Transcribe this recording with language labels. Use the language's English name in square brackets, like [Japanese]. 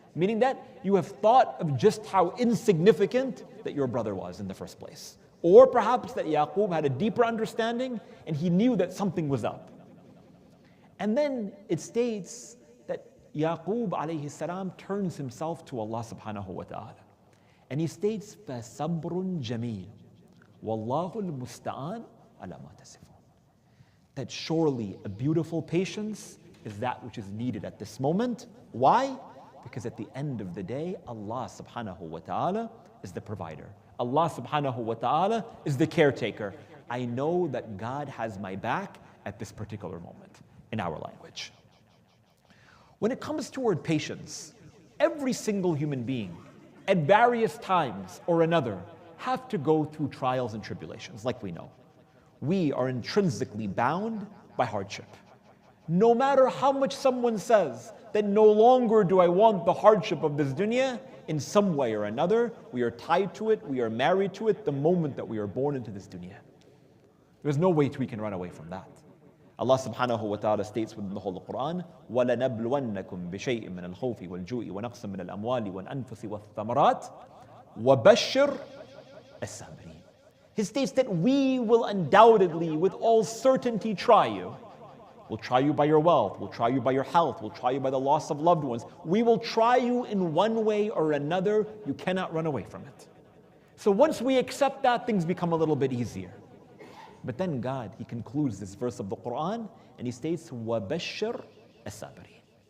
[English] Meaning that you have thought of just how insignificant that your brother was in the first place. Or perhaps that Yaqub had a deeper understanding and he knew that something was up. And then it states that Yaqub alayhi salam turns himself to Allah subhanahu wa ta'ala. And he states, [Arabic] فَصَبْرٌ جَمِيلٌ وَاللَّهُ الْمُسْتَعَانُ عَلَى مَا تَصِفُونَ. [English] That surely a beautiful patience is that which is needed at this moment. Why? Because at the end of the day, Allah subhanahu wa ta'ala is the provider. Allah subhanahu wa ta'ala is the caretaker. I know that God has my back at this particular moment in our language. When it comes toward patience, every single human being at various times or another, have to go through trials and tribulations, like we know. We are intrinsically bound by hardship. No matter how much someone says that no longer do I want the hardship of this dunya, in some way or another, we are tied to it, we are married to it the moment that we are born into this dunya. There's no way we can run away from that. Allah subhanahu wa ta'ala states within the Holy Quran, [Arabic] وَلَنَبْلُوَنَّكُمْ بِشَيْءٍ مِّنَ الْخَوْفِ وَالْجُوعِ وَنَقْصٍ مِّنَ الْأَمْوَالِ وَالْأَنفُسِ وَالثَّمَرَاتِ وَبَشِّرْ الصَّابِرِينَ. [English] He states that we will undoubtedly, with all certainty, try you. We'll try you by your wealth, we'll try you by your health, we'll try you by the loss of loved ones. We will try you in one way or another. You cannot run away from it. So once we accept that, things become a little bit easier. But then God, He concludes this verse of the Quran and He states, [Arabic] وَبَشِّرْ الصَّابِرِينَ.